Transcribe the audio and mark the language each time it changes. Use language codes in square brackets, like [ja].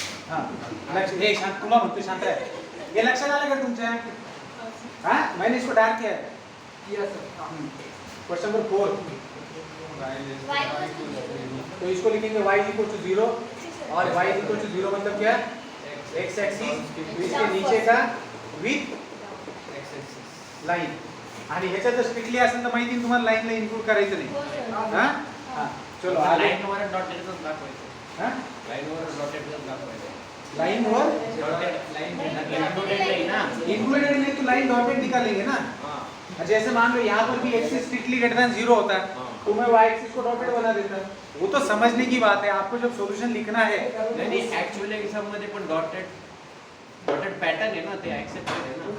[mr] हाँ लक्ष शांत, तुला म्हणतो शांत आहे. हे लक्षात आलं का तुमच्या. [hi] हाँ मैंने इसको डार्क किया है. क्वेश्चन नंबर 4 तो इसको लिखेंगे y is equal to 0 और y is equal to 0 मतलब क्या, x एक्सिस इसके नीचे का विथ लाइन. [mr] आणि ह्याच्यात जर स्ट्रिक्टली असेल तर माहिती तुम्हाला लाईनला इन्क्लूड करायचं नाही. [hi] हां हां चलो [mr] लाइन वर डॉटेडच दाखवायचं. हां लाइन वर डॉटेडच दाखवायचं. लाइन वर लाइन ना [hi] इंक्लूडेड नहीं तो लाइन डॉटेड निकालेंगे ना. जैसे मान लो यहाँ पर भी एक्सिस स्ट्रिक्टली ग्रेटर देन 0 होता है तो मैं y एक्सिस को डॉटेड बना देता. वो तो समझने की बात है, आपको जब सॉल्यूशन लिखना है. [mr] नहीं एक्चुअली एग्जाम मध्ये पण डॉटेड पैटर्न है ना, ते एक्सेप्ट है ना.